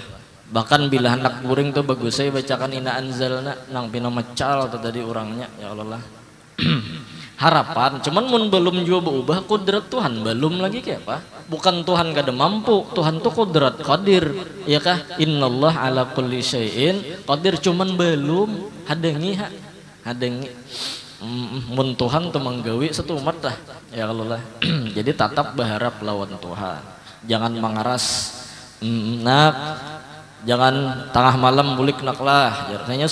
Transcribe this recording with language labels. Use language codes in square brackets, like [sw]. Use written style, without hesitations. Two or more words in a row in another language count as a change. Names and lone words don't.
[bjn] Bahkan bila anak guring tuh bagus saya bacakan [ar] إنا أنزلنا [bjn] nang pina mecal tuh tadi orangnya [ar] يا الله [bjn] harapan cuman mun belum juga berubah kudrat Tuhan belum lagi kayak apa bukan Tuhan kada mampu Tuhan tuh kudrat qadir ya kah [ar] إن الله على كل شيء قدير [bjn] cuman belum hadengi mun Tuhan tuh menggawi satu umat dah [ar] يا الله [bjn] jadi tatap berharap lawan Tuhan jangan mengaras jangan tengah malam bulik nak lah artinya